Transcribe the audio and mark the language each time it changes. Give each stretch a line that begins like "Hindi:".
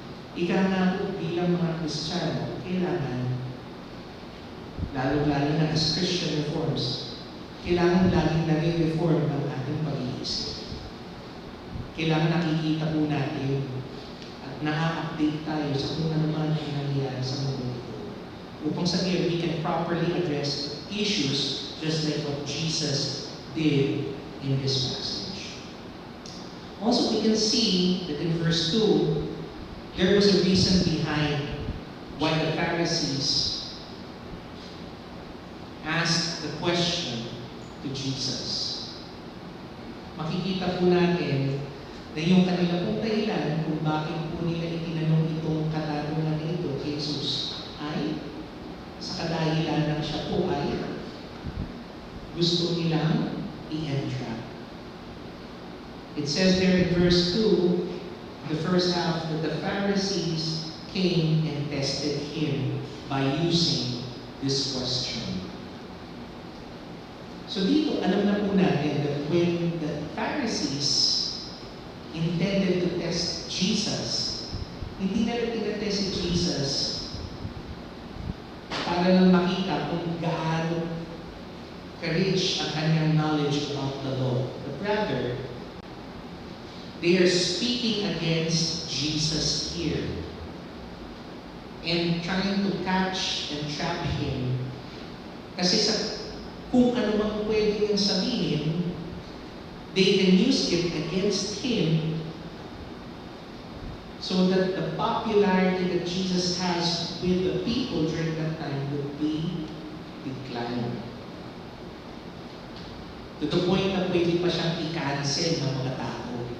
Filipino: Ika nga po bilang mga Kristiyano, kailangan, lalo-lalo na
English: as Christian reforms,
Filipino: kailangan laging nare-reform ang ating pag-iisip. Kailangan nakikita po natin at na-update tayo sa kung ano man ang nangyayari sa mundo ito. Upang sa
English: we can properly address issues just like what Jesus did in this passage. Also, we can see that in verse 2, there was a reason behind why the Pharisees asked the question to Jesus.
Filipino: Makikita po natin na yung kanila pong dahilan kung bakit po nila itinanong itong katanungan na ito kay Jesus ay sa kadahilan ng siya po ay gusto nilang i-entrap.
English: It says there in verse 2, the first half, that the Pharisees came and tested him by using this question.
Filipino: So dito, alam na po natin
English: that when the Pharisees intended to test Jesus,
Filipino: hindi nila tinatest si Jesus para lang makita kung gaano ka-rich ang kanyang
English: knowledge about the law. But rather, they are speaking against Jesus here and trying to catch and trap him.
Filipino: Kasi sa kung ano mang pwede niyang sabihin,
English: they can use it against him so that the popularity that Jesus has with the people during that time would be declined. To the point
Filipino: na pwede pa siyang i-cancel ng mga tao.